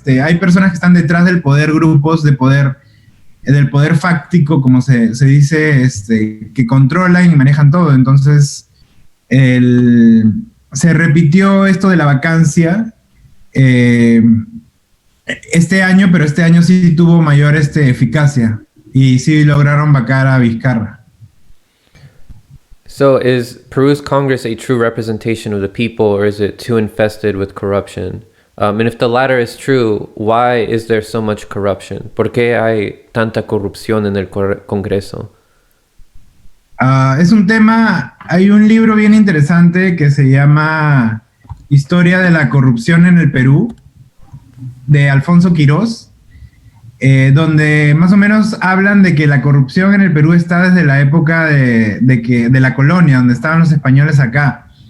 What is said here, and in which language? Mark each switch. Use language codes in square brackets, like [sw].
[es] Hay personas que están detrás del poder, grupos de poder, del poder fáctico, como se dice, que controlan y manejan todo. Entonces, se repitió esto de la vacancia este año, pero este año sí tuvo mayor eficacia y sí lograron vacar a Vizcarra. [en] So is Peru's Congress a true representation of the people, or is it too infested with corruption? And if the latter is true, why is there so much corruption? [es] ¿Por qué hay tanta corrupción en el Congreso? Es un tema, hay un libro bien interesante que se llama Historia de la corrupción en el Perú, de Alfonso Quirós, donde más o menos hablan de que la corrupción en el Perú está desde la época de la colonia, donde estaban los españoles acá.